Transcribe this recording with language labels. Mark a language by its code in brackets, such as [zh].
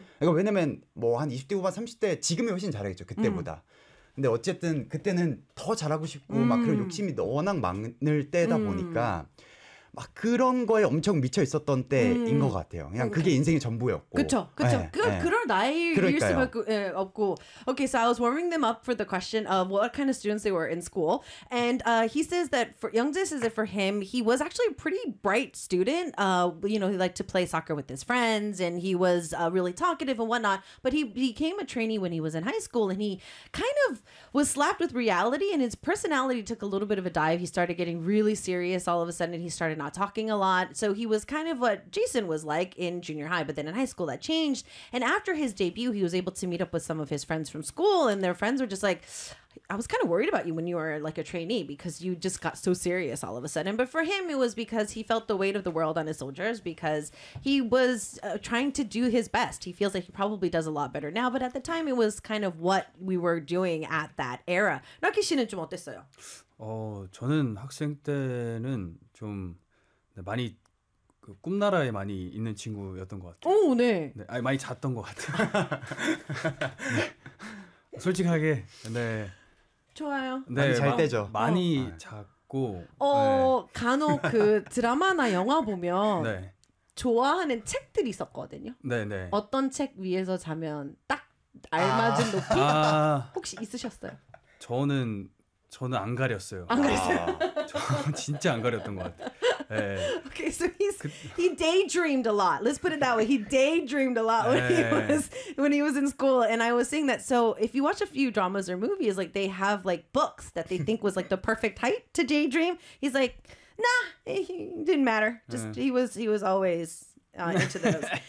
[ko] 그러니까 왜냐면 뭐 한 20대 후반 30대 지금이 훨씬 잘하겠죠 그때보다. 근데 어쨌든 그때는 더 잘하고 싶고 막 그런 욕심이 워낙 많을 때다 보니까 막 그런 거에 엄청 미쳐 있었던 때인 것 같아요. 그냥 그게 인생의 전부였고. 그렇죠. 그렇죠. 네, 그 네. 그런 나이일 수밖에 없고. [en] Okay, so I was warming them up for the question of what kind of students they were in school. And he says that for Youngjae says that for him, he was actually a pretty bright student. You know, he liked to play soccer with his friends and he was really talkative and whatnot, but he became a trainee when he was in high school and he kind of was slapped with reality and his personality took a little bit of a dive. He started getting really serious all of a sudden and he started not talking a lot. So he was kind of what Jason was like in junior high, but then in high school that changed. And after his debut, he was able to meet up with some of his friends from school and their friends were just like, I was kind of worried about you when you were like a trainee because you just got so serious all of a sudden. But for him, it was because he felt the weight of the world on his shoulders because he was trying to do his best. He feels like he probably does a lot better now. But at the time, it was kind of what we were doing at that era. [ko] 나키 씨는 좀 어땠어요? 저는 학생 때는 좀 많이 그 꿈나라에 많이 있는 친구였던 것 같아요. 오, 네. 네, 아니, 많이 잤던 것 같아요. 솔직하게, 네. 좋아요. 네, 많이 잘 때죠. 많이 잤고. 간혹 그 드라마나 영화 보면 네. 좋아하는 책들이 있었거든요. 네, 네. 어떤 책 위에서 자면 딱 알맞은 높이 혹시 있으셨어요? 저는 안 가렸어요. 안 가렸어요. 저는 진짜 안 가렸던 것 같아요. [en] 네. Okay, so he daydreamed a lot. Let's put it that way. He daydreamed a lot when he was in school. And I was saying that. So if you watch a few dramas or movies, like they have like books that they think was like the perfect height to daydream. He's like, nah, it didn't matter. Just he was always. Into those.